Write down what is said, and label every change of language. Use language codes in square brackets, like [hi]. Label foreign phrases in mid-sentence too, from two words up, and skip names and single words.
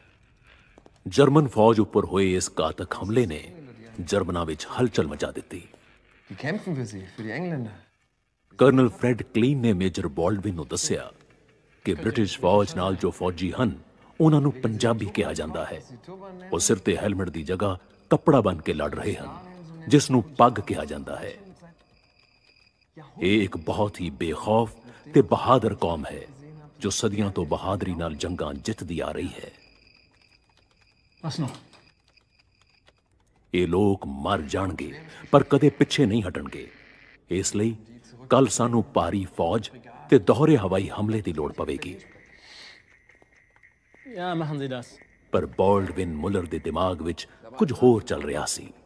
[pa] ਜਰਮਨ ਫੌਜ ਉੱਪਰ ਹੋਏ ਇਸ ਘਾਤਕ ਹਮਲੇ ਨੇ ਜਰਮਨਾਂ ਵਿੱਚ ਹਲਚਲ ਮਚਾ ਦਿੱਤੀ। [de] Die kämpfen für Sie, für die Engländer. [pa] ਕਰਨਲ ਫਰੈਡ ਕਲੀਨ ਨੇ ਮੇਜਰ ਬਾਲਡਵਿਨ ਨੂੰ ਦੱਸਿਆ ਕਿ ਬ੍ਰਿਟਿਸ਼ ਫੌਜ ਨਾਲ ਜੋ ਫੌਜੀ ਹਨ ਉਹਨਾਂ ਨੂੰ ਪੰਜਾਬੀ ਕਿਹਾ ਜਾਂਦਾ ਹੈ। ਉਹ ਸਿਰ ਤੇ ਹੈਲਮਟ ਦੀ ਜਗ੍ਹਾ ਕੱਪੜਾ ਬੰਨ ਕੇ ਲੜ ਰਹੇ ਹਨ ਜਿਸ ਨੂੰ ਪੱਗ ਕਿਹਾ ਜਾਂਦਾ ਹੈ। ਇਹ ਇੱਕ ਬਹੁਤ ਹੀ ਬੇਖੌਫ ਤੇ ਬਹਾਦਰ ਕੌਮ ਹੈ ਜੋ ਸਦੀਆਂ ਤੋਂ ਬਹਾਦਰੀ ਨਾਲ ਜੰਗਾਂ ਜਿੱਤਦੀ ਆ ਰਹੀ ਹੈ। ਇਹ ਲੋਕ ਮਰ ਜਾਣਗੇ ਪਰ ਕਦੇ ਪਿੱਛੇ ਨਹੀਂ ਹਟਣਗੇ। ਇਸਲਈ ਕੱਲ੍ਹ ਸਾਨੂੰ ਭਾਰੀ ਫੌਜ ਤੇ ਦੋਹਰੇ ਹਵਾਈ ਹਮਲੇ ਕੀ ਲੋੜ ਪਵੇਗੀ। ਪਰ ਬਾਲਡਵਿਨ ਮੁਲਰ ਦੇ ਦਿਮਾਗ ਵਿੱਚ ਕੁਝ ਹੋਰ ਚੱਲ ਰਿਹਾ ਸੀ।